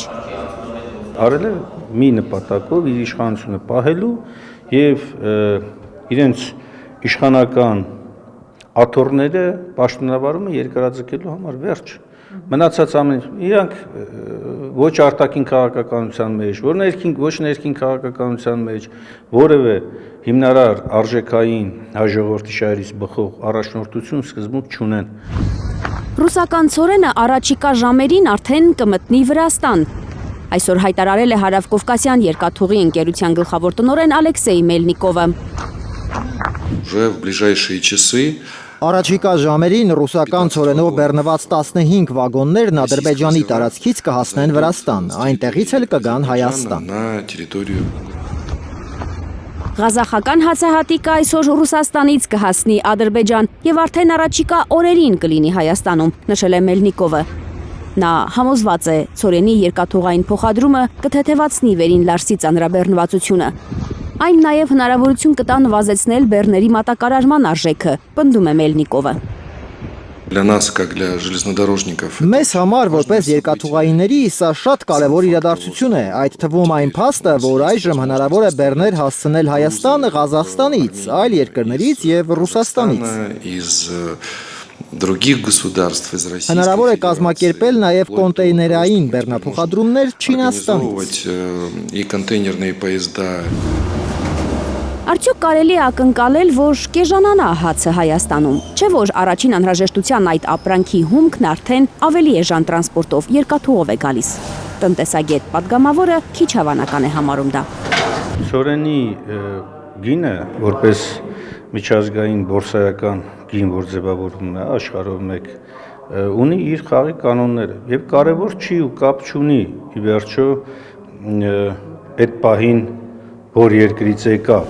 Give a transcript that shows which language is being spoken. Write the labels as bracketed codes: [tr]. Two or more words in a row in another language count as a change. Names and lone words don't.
[hy] Արել է մի նպատակով իր իշխանությունը պահելու եւ իրենց իշխանական աթոռները պաշտոնավարումը երկարաձգելու համար վերջ։ Մնացած ամեն իրանք ոչ արտաքին քաղաքականության մեջ, ոչ ներքին քաղաքականության մեջ որևէ հիմնարար արժեքային հաջողորդի շահերից բխող առաջնորդություն սկզբունք չունեն։ Ռուսական ցորենը առաջիկա ժամերին արդեն կմտնի Վրաստան։ Այսօր հայտարարել է Հարավկովկասյան երկաթուղի ընկերության գլխավոր տնօրեն Ալեքսեյ Մելնիկովը։ [ru] Уже в ближайшие часы [hy] Առաջիկա ժամերին ռուսական ցորենով բեռնված 15 վագոններն Ադրբեջանի տարածքից կհասնեն Վրաստան, այնտեղից էլ կգան Հայաստան։ Ղազախական հացահատիկը այսօր Ռուսաստանից կհասնի Ադրբեջան եւ արդեն առաջիկա օրերին կլինի Հայաստանում, նշել է Մելնիկովը։ Նա համոզված է, ցորենի երկաթուղային փոխադրումը կթեթևացնի Վերին Լարսի ծանրաբեռնվածությունը։ Այն նաև հնարավորություն կտա նվազեցնել բեռների մատակարարման արժեքը, պնդում է Մելնիկովը։ [ru] Для нас, как для железнодорожников, [hy] Մեզ համար որպես երկաթուղայինների սա շատ կարևոր իրադարձություն է, այդ թվում այն փաստը, որ այժմ հնարավոր է բեռներ հասցնել Հայաստան Ղազախստանից, այլ երկրներից եւ Ռուսաստանից։ [ru] из других государств, из России. [hy] Հնարավոր է կազմակերպել նաև կոնտեյներային բեռնափոխադրումներ Չինաստանից։ [ru] И контейнерные поезда. [hy] Արդյոք կարելի է ակնկալել, որ կեժանանա հացը Հայաստանում, չէ՞ որ առաջին անհրաժեշտության այդ ապրանքի հումքն արդեն ավելի էժան տրանսպորտով երկաթուղով է գալիս։ Տնտեսագետ падգամավորը քիչ հավանական է համարում դա։ Ցորենի գինը որպես միջազգային բորսայական գին, որ ձևավորվում է աշխարհով մեկ, ունի իր խաղի կանոնները եւ կարեւոր չի ու կապ չունի ի վերջո այդ պահին որ երկրից եկավ։